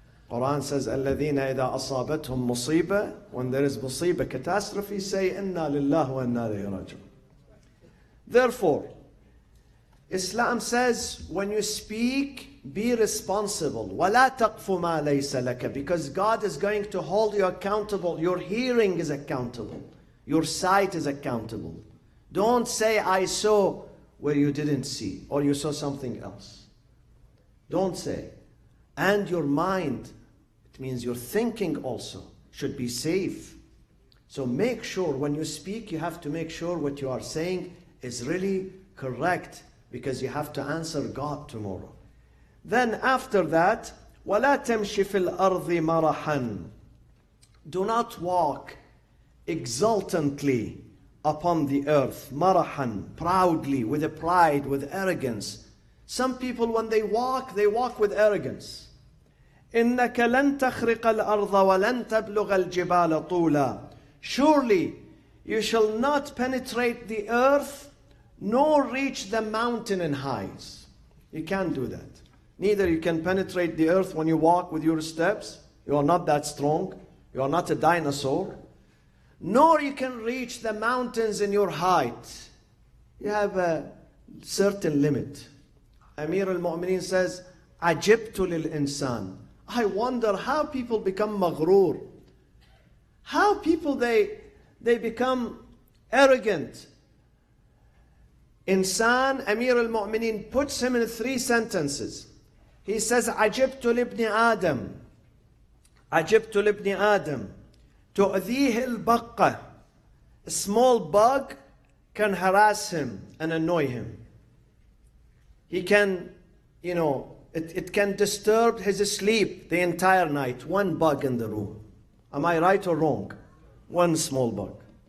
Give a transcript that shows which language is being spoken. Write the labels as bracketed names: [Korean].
[English] Quran says, [Arabic] الَّذِينَ إِذَا أَصَابَتْهُمْ مُصِيبَةٌ. [English] When there is musibah, catastrophe, say, [Arabic] إِنَّا لِلَّهِ وَإِنَّا إِلَيْهِ رَاجِعُونَ. [English] Therefore, Islam says, when you speak, be responsible. [Arabic] وَلَا تَقْفُ مَا لَيْسَ لَكَ. [English] Because God is going to hold you accountable. Your hearing is accountable. Your sight is accountable. Don't say, I saw where you didn't see, or you saw something else. Don't say. And your mind, it means your thinking also, should be safe. So make sure when you speak, you have to make sure what you are saying is really correct, because you have to answer God tomorrow. Then after that, [Arabic] وَلَا تَمْشِ فِي الْأَرْضِ مَرَحًا. [English] Do not walk exultantly upon the earth, marahan, proudly, with a pride, with arrogance. Some people, when they walk with arrogance. [Arabic] إِنَّكَ لَن تَخْرِقَ الْأَرْضَ وَلَن تَبْلُغَ الْجِبَالَ طُولًا. [English] Surely you shall not penetrate the earth, nor reach the mountain in heights. You can't do that. Neither you can penetrate the earth when you walk with your steps. You are not that strong. You are not a dinosaur. Nor you can reach the mountains in your height. You have a certain limit. Amir al-Mu'mineen says, [Arabic] عَجِبْتُ لِلْإِنسان. [English] I wonder how people become maghrur. How people, they become arrogant. Insan, Amir al-Mu'mineen puts him in 3 sentences. He says, [Arabic] عَجِبْتُ لِبْنِ آدَمْ. عَجِبْتُ لِبْنِ آدَمْ. تؤذيه البقة. [English] A small bug can harass him and annoy him. He can, it can disturb his sleep the entire night. One bug in the room. Am I right or wrong? One small bug.